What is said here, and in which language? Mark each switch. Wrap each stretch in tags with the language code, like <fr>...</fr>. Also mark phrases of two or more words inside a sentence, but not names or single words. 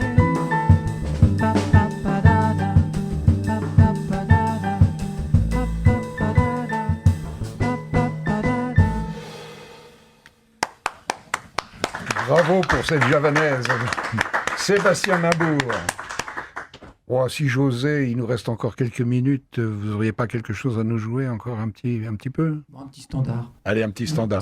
<fr>Pa, pa, pa, da, da. Pa, pa, pa, da, da. Pa, pa, pa, da, da. Pa, pa, pa, da, da. Bravo pour cette javanaise. Sébastien Mabour. Oh, si j'osais, il nous reste encore quelques minutes. Vous n'auriez pas quelque chose à nous jouer encore un petit peu? Bon, un petit standard. Allez, un petit standard.</fr>